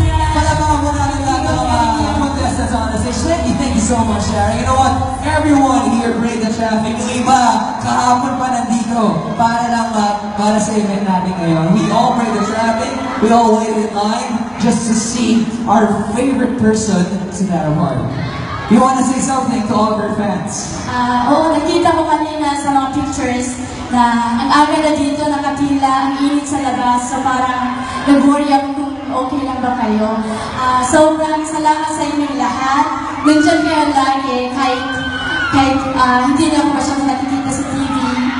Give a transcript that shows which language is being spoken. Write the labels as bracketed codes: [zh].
[tl] Palabahan mo natin lahat ng mga contestants [en] on the stage. Thank you so much, Sarah. You know what? Everyone here break the traffic. [tl] Yung iba, kahapon pa nandito para sa event natin ngayon. [en] We all break the traffic. We all waited in line just to see our favorite person sa Dara Park. You want to say something to all of our fans? [tl] Oo, nakita ko kanina sa mga pictures na ang aga na dito, nakapila, ang init sa labas. So parang nag-worry ako kung okay lang ba kayo. Sobrang salamat sa inyong lahat. Nandiyan kayo lagi, kahit hindi na ako masyadong nakikita sa TV.